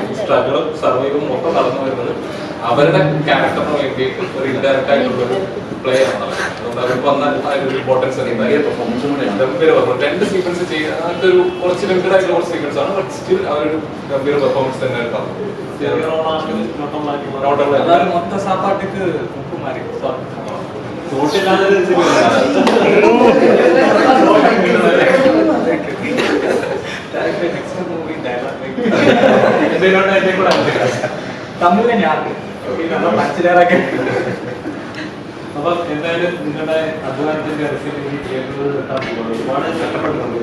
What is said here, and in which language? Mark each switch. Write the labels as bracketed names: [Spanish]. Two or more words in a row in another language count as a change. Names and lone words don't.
[Malayalam] ഈ സ്ട്രഗിളും സർവൈവും മൊത്തം നടന്നു വരുന്നത് അവരുടെ ക്യാരക്ടറിന് വേണ്ടിയിട്ട് ഒരു ഇൻഡയറക്റ്റ് ആയിട്ടുള്ള ഒരു പ്ലേ ആണ്. അതുകൊണ്ട് അവർക്ക് വന്ന അതിന്റെ ഇമ്പോർട്ടൻസ് ഗംഭീര പെർഫോമൻസ്. 2 സീക്വൻസ് ചെയ്യുക അങ്ങനത്തെ ഒരു കുറച്ച് ലിമിറ്റഡ് ആയിട്ടുള്ള കുറച്ച് സീക്വൻസ് ആണ്. [English] but still [Malayalam] അവരൊരു ഗംഭീര പെർഫോമൻസ് തന്നെ എടുക്കാം. [Tamil] மொத்த சாப்பாட்டுக்கு உப்பு மாதிரி [Malayalam] തമിഴിലെ ഞാൻ മനസ്സിലാക്കി. അപ്പൊ എന്തായാലും നിങ്ങളുടെ അധ്വാനത്തിന്റെ റിസൾട്ട് തിയേറ്ററുകളിൽ എത്താൻ പോകുന്നത് ഒരുപാട് കഷ്ടപ്പെട്ടിട്ടുണ്ട്.